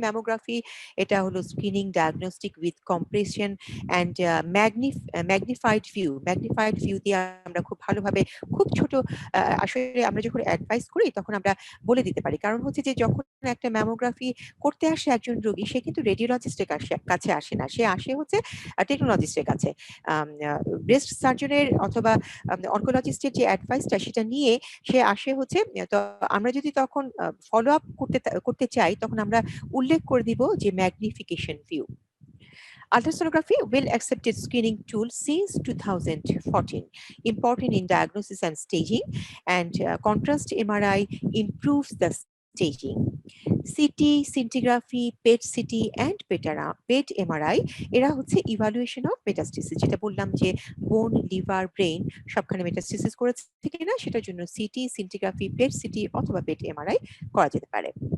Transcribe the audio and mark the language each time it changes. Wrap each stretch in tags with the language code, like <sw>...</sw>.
<bn>Mammography, এটা হলো screening diagnostic with compression and magnified view, magnified view দিয়ে আমরা খুব ভালোভাবে খুব ছোট, আসলে আমরা যখন অ্যাডভাইস করি তখন আমরা বলে দিতে পারি, কারণ হচ্ছে যে যখন একটা ম্যামোগ্রাফি করতে আসে একজন রোগী, সে কিন্তু রেডিওলজিস্টের কাছে আসে না, সে আসে হচ্ছে টেকনোলজিস্টের কাছে। ব্রেস্ট সার্জনের অথবা অনকোলজিস্টের যে অ্যাডভাইসটা সেটা নিয়ে সে আসে হচ্ছে, তো আমরা যদি তখন ফলো আপ করতে চাই তখন আমরা উল্লেখ করে দিব যে magnification view.</bn> <en>Ultrasonography, well accepted screening tool since 2014, important in diagnosis and staging, and contrast MRI improves the staging.</en> <bn>City, সিন্টিগ্রাফি, PET CT and pet MRI, এরা হচ্ছে ইভালুয়েশন অফ মেটাস্টেসিস, যেটা বললাম যে বোন, লিভার, ব্রেইন সবখানে মেটাস্টেসিস করেছে কিনা সেটার জন্য সিটি, সিন্টিগ্রাফি, পেট সিটি অথবা পেট এমআরআই করা যেতে পারে।</bn>